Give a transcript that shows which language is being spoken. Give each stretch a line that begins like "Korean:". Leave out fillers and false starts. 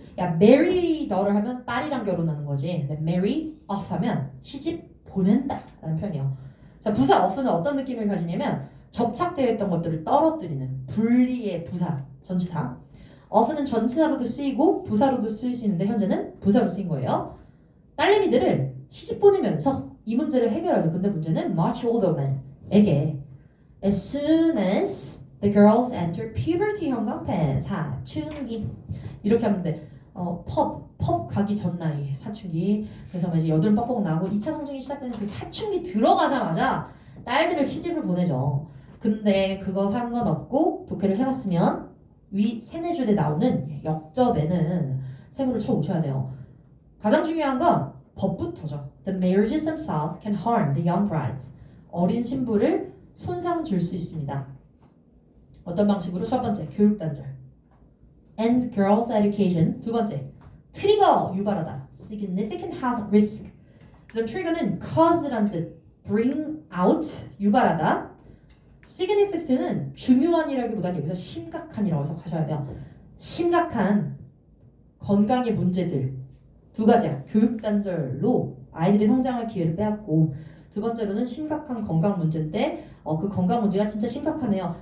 Korean: 야
English: marry daughter
Korean: 하면 딸이랑 결혼하는 거지. 근데
English: marry off
Korean: 하면 시집 보낸다 라는 표현이에요. 자 부사 off는 어떤 느낌을 가지냐면 접착되어 있던 것들을 떨어뜨리는 분리의 부사 전치사. off는 전치사로도 쓰이고 부사로도 쓰일 수 있는데 현재는 부사로 쓰인 거예요. 딸내미들을 시집 보내면서 이 문제를 해결하죠. 근데 문제는
English: much older men에게 as soon as the girls enter puberty
Korean: 현관펜 사춘기 이렇게 하면 돼. 펍 가기 전 나이 사춘기. 그래서 이제 여드름 뻑뻑 나고 2차 성징이 시작되는 그 사춘기 들어가자마자 딸들을 시집을 보내죠. 근데 그거 상관없고 독해를 해봤으면 위 세네 줄에 나오는 역접에는 세모를 쳐 오셔야 돼요. 가장 중요한 건 법부터죠.
English: The marriages themselves can harm the young brides.
Korean: 어린 신부를 손상 줄 수 있습니다. 어떤 방식으로? 첫 번째, 교육 단절.
English: And girls education.
Korean: 두 번째, 트리거 유발하다.
English: Significant health risk.
Korean: 그럼 트리거는 cause란 뜻.
English: Bring out
Korean: 유발하다. significant는 중요한이라기보다는 여기서 심각한이라고 해석하셔야 돼요. 심각한 건강의 문제들 두 가지야. 교육 단절로 아이들의 성장할 기회를 빼앗고 두 번째로는 심각한 건강 문제인데 그 건강 문제가 진짜 심각하네요.